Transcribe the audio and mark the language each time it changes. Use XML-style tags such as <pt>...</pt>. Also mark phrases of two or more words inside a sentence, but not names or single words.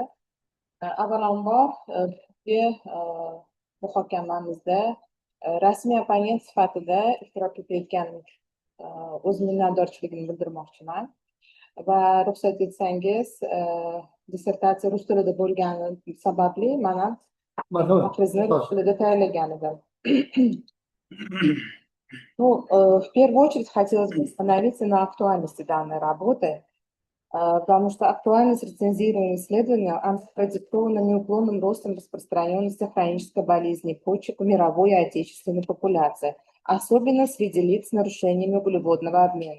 <uz>Avvalambor muhokamamizda rasmiy opponent sifatida ishtirok etayotgan o'z minnatdorchiligimni bildirmoqchiman. Va ruxsat etsangiz, dissertatsiya rus tilida bo'lgani sababli mana aprizni rus tilida tayyorlagan edim.</uz> <ru>Ну, в первую очередь хотелось бы остановиться на актуальности данной работы, потому что актуальность рецензируемого исследования продиктована неуклонным ростом распространенности хронической болезни почек в мировой и отечественной популяции, особенно среди лиц с нарушениями углеводного обмена.</ru>